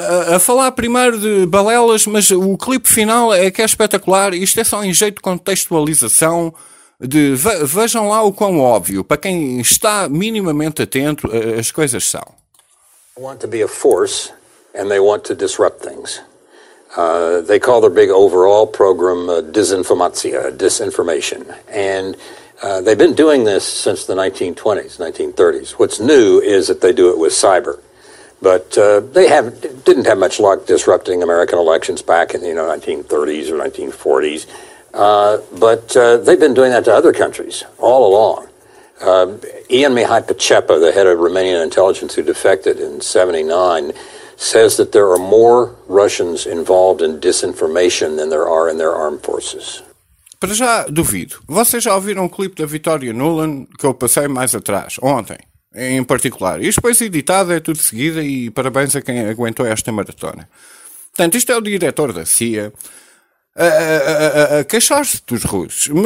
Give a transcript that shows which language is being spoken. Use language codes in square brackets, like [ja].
[pt] A falar primeiro de balelas, mas o clipe final é que é espetacular. Isto é só em jeito de contextualização, vejam lá o quão óbvio, para quem está minimamente atento, as coisas são. [en] They want to be a force, and they want to disrupt things. They call their big overall program disinformatia, disinformation. And they've been doing this since the 1920s, 1930s. What's new is that they do it with cyber. But they didn't have much luck disrupting American elections back in the 1930s or 1940s. They've been doing that to other countries all along. Ian Mihai Pacepa, the head of Romanian intelligence who defected in 79, says that there are more Russians involved in disinformation than there are in their armed forces. [pt] Para já, duvido. Vocês já ouviram o clipe da Vitória Nuland que eu passei mais atrás, ontem? Em particular. Isto depois editado é tudo seguido e parabéns a quem aguentou esta maratona. Portanto, isto é o diretor da CIA a queixar-se dos russos.